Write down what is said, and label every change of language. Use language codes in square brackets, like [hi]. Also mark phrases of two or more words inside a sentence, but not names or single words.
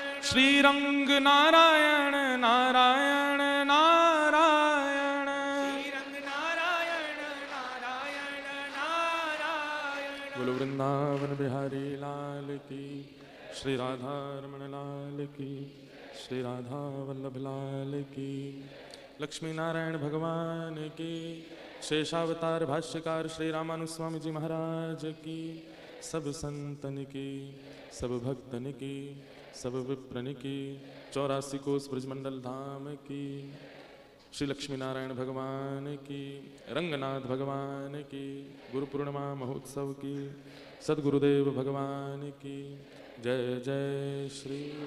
[hi] श्रीरंग नारायण नारायण नारायण, श्रीरंग नारायण नारायण नारायण। बोलो वृंदावन बिहारी लाल की, श्री राधा रमण लाल की, श्री राधा वल्लभ लाल की, लक्ष्मी नारायण भगवान की, शेषावतार भाष्यकार श्री रामानुस्वामी जी महाराज की, सब संतन की, सब भक्तन की, सब विप्रन की, 84 कोस ब्रजमंडल धाम की, श्री लक्ष्मी नारायण भगवान की, रंगनाथ भगवान की, गुरु पूर्णिमा महोत्सव की, सद्गुरुदेव भगवान की जय जय श्री।